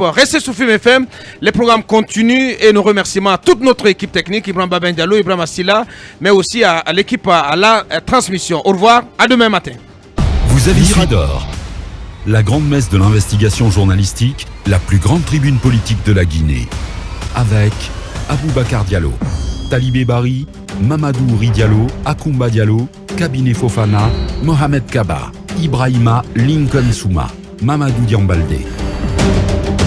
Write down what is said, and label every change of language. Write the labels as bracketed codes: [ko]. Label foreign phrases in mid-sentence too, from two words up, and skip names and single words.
[fr] Restez sur Film FM. Les programmes continuent et nos remerciements à toute notre équipe technique, Ibrahim Baben Diallo, Ibrahim Assila, mais aussi à l'équipe à la transmission. Au revoir. À demain matin. Vous avez Mirador, la grande messe de l'investigation journalistique, la plus grande tribune politique de la Guinée. Avec Aboubacar Diallo, Talibé Bari, Mamadou Ouri Diallo, Akoumba Diallo, Kabine Fofana, Mohamed Kaba, Ibrahima Lincoln Souma, Mamadou Diambaldé.